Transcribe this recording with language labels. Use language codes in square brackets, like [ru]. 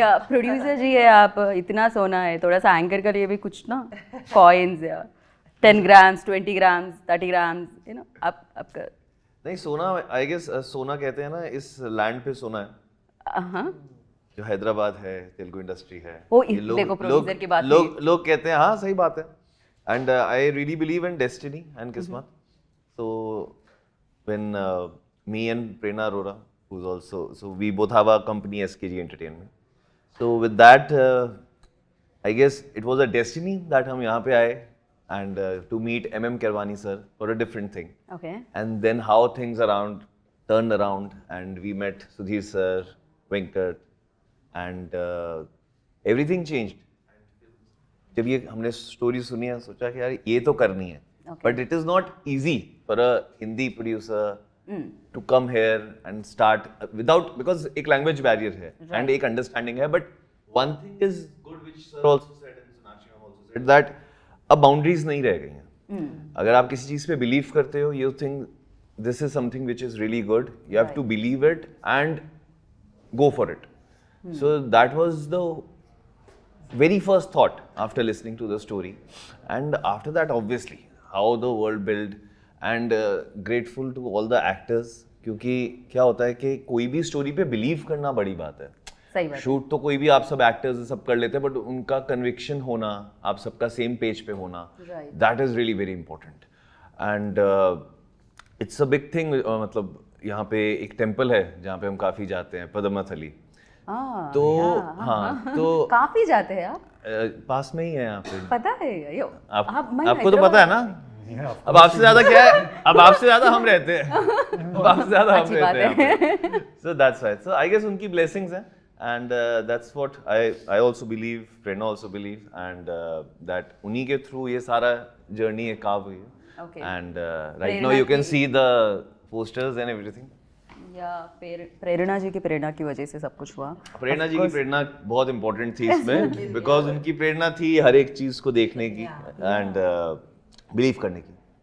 [hi] या प्रोड्यूसर जी है आप, इतना सोना है, थोड़ा सा एंकर के लिए भी कुछ ना कॉइन्स या [en] 10 grams, 20 grams, 30 grams, you know, [hi] आपका नहीं सोना, आई गेस सोना कहते हैं ना, इस लैंड पे सोना है हाँ जो हैदराबाद है, तेलुगु इंडस्ट्री है। वो ये देखो प्रोड्यूसर की बात लोग कहते हैं, हाँ सही बात है। [en] and I really believe in destiny and [hi] किस्मत। [en] So when me and Prerna Arora, who is also, so we both have our company SKG Entertainment. So with that, I guess it was a destiny that [hi] हम यहाँ पे आए [en] and to meet MM Kirwani sir for a different thing. Okay. And then how things turned around, and we met Sudhir sir, Venkat, and everything changed. [hi] जब ये हमने story सुनी है, सोचा कि यार ये तो करनी है, [en] but it is not easy for a Hindi producer to come here and start without, because एक language barrier है and एक understanding है, but one thing is good which sir also said and Sonakshi ma'am also said, that [hi] अब boundaries नहीं रह गई हैं। अगर आप किसी चीज पे बिलीव करते हो, [en] You think this is something which is really good, you have to believe it and go for it. So that was the very first thought after listening to the story, and after that obviously how the world built, and grateful to all the actors, [hi] क्योंकि क्या होता है कि कोई भी story पे believe करना बड़ी बात है। सही बात। शूट तो कोई भी आप सब एक्टर्स सब कर लेते हैं, बट उनका कन्विक्शन होना, आप सबका सेम पेज पे होना, [en] That is really very important. And it's a big thing. [hi] मतलब यहाँ पे एक टेम्पल है जहाँ पे हम काफी जाते हैं, पद्मनाथली। तो हाँ, तो काफी जाते हैं आप? पास में ही है यहाँ पे। पता है यो, आपको तो पता है ना। अब आपसे ज्यादा क्या है, अब आपसे ज्यादा हम रहते हैं, अब आपसे ज्यादा हम रहते हैं। [en] So that's right. So I guess उनकी blessings हैं, and that's what I also believe, Prerna also believe, and that [hi] उन्हीं के through ये सारा journey है carve हुई है। [en] Okay. And right now you can see the posters and everything. [hi] या प्रेरणा जी की प्रेरणा की वजह से सब कुछ हुआ। प्रेरणा जी की प्रेरणा बहुत इंपॉर्टेंट थी इसमें, बिकॉज उनकी प्रेरणा थी हर एक चीज को देखने की एंड बिलीव करने की।